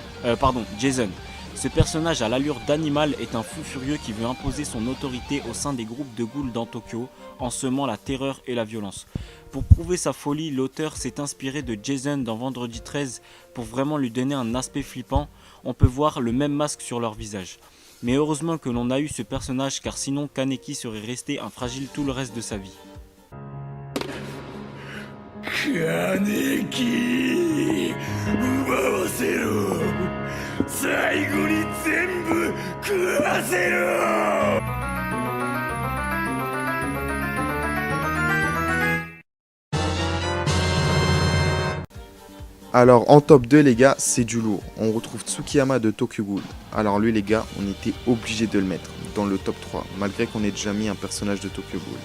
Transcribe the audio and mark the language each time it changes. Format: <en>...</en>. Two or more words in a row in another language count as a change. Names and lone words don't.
<fr>Ce personnage à l'allure d'animal est un fou furieux qui veut imposer son autorité au sein des groupes de ghouls dans Tokyo, en semant la terreur et la violence. Pour prouver sa folie, l'auteur s'est inspiré de Jason dans Vendredi 13 pour vraiment lui donner un aspect flippant. On peut voir le même masque sur leur visage. Mais heureusement que l'on a eu ce personnage car sinon Kaneki serait resté infragile tout le reste de sa vie.</fr> <ja>金木奪わせろ最後に全部食わせろ</ja> <fr>Alors en top 2 les gars, c'est du lourd. On retrouve Tsukiyama de Tokyo Ghoul. Alors lui les gars, on était obligé de le mettre dans le top 3, malgré qu'on ait déjà mis un personnage de Tokyo Ghoul.</fr>